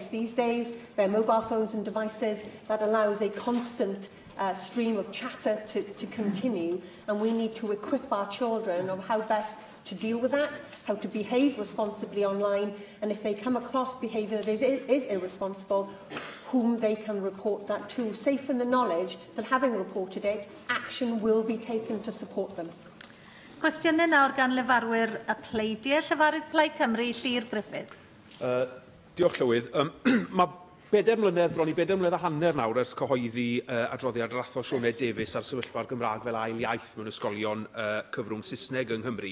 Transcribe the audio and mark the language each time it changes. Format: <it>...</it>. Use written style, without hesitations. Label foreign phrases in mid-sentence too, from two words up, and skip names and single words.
<en>These days, their mobile phones and devices, that allows a constant stream of chatter to continue, and we need to equip our children on how best to deal with that, how to behave responsibly online, and if they come across behaviour that is irresponsible, whom they can report that to, safe in the knowledge that having reported it, action will be taken to support them.</en> <cy>Cwestiynau nawr gan lefarwyr y pleidiau. Llefarydd Plaid Cymru, Llyr Griffith. Diolch Llywydd. Mae 4 mlynedd, bron i 4 mlynedd a hanner nawr ers cyhoeddi adroddiad rathol Sioned Davies ar sefyllfa'r Gymraeg fel ail iaith mewn ysgolion cyfrwng Saesneg yng Nghymru.</cy>